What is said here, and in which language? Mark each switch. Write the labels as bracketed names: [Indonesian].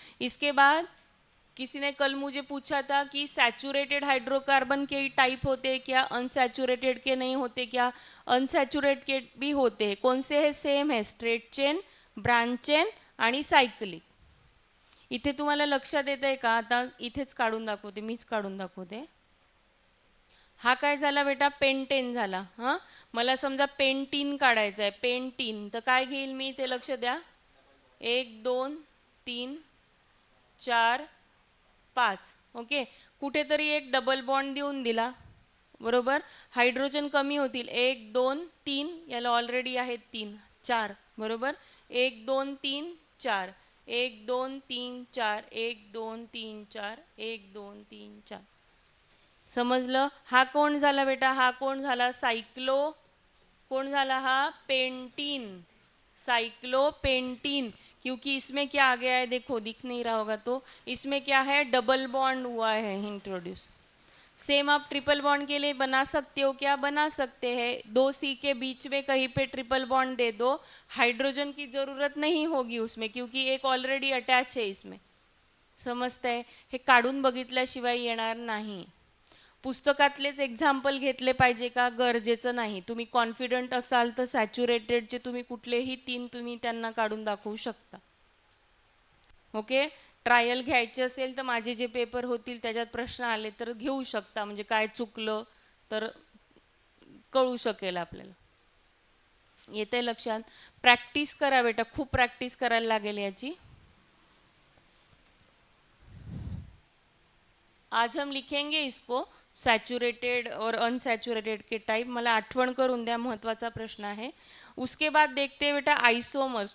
[Hindi] इसके बाद किसी ने कल मुझे पूछा था कि सैचुरेटेड हाइड्रोकार्बन के टाइप होते हैं क्या, अनसैचुरेटेड के नहीं होते क्या, अनसैचुरेटेड के भी होते हैं। कौन से है, सेम है, स्ट्रेट चेन, ब्रांच चेन [Marathi] आणि [Hindi] सायक्लिक। [Marathi] इथे तुम्हाला लक्षात येत आहे का, आता इथेच काढून दाखवते, मीच काढून दाखवते। हा काय झाला बेटा, पेंटेन झाला। हां, मला समजा पेंटीन काढायचं आहे, पेंटीन, तर काय घेईल मी, ते लक्ष द्या, 1 2 3 4 5। ओके, कुठेतरी एक डबल बॉन्ड देऊन दिला बरोबर, हायड्रोजन कमी होतील, 1 2 3, याला ऑलरेडी आहेत 3 4 बरोबर, 1 2 3 4 1 2 3 4 1 2 3 4 1 2 3 4, समजलं। हा कोण झाला बेटा, हा कोण झाला, सायक्लो, कोण झाला हा, पेंटीन, साइक्लोपेंटीन। [Hindi] क्योंकि इसमें क्या आ गया है, देखो दिख नहीं रहा होगा तो, इसमें क्या है, डबल बॉन्ड हुआ है इंट्रोड्यूस। सेम आप ट्रिपल बॉन्ड के लिए बना सकते हो क्या, बना सकते हैं, 2 सी के बीच में कहीं पे ट्रिपल बॉन्ड दे दो, हाइड्रोजन की ज़रूरत नहीं होगी उसमें, क्योंकि एक ऑलरेडी अटैच है इसमें, समजते हैं। [Marathi] हे काढून बघितल्याशिवाय येणार नाही। पुस्तकातलेच एक्झाम्पल घेतले पाहिजे का? गरजेचं नाही. तुम्ही कॉन्फिडंट असाल तर सॅच्युरेटेडचे तुम्ही कुठलेही 3 तुम्ही त्यांना काढून दाखवू शकता. ओके, ट्रायल घ्यायचे असेल तर माझे जे पेपर होतील त्याच्यात प्रश्न आले तर घेऊ शकता, म्हणजे काय चुकलं तर कळू शकेल आपल्याला. येते लक्षात? प्रॅक्टिस करा बेटा, खूप प्रॅक्टिस करायला लागेल याची. [Hindi] आज हम लिखेंगे इसको सैचुरेटेड और अनसैचुरेटेड के टाइप. [Marathi] मला आठवण करून द्या, महत्त्वाचा प्रश्न आहे. [Hindi] उसके बाद देखते हैं बेटा आइसोमर्स.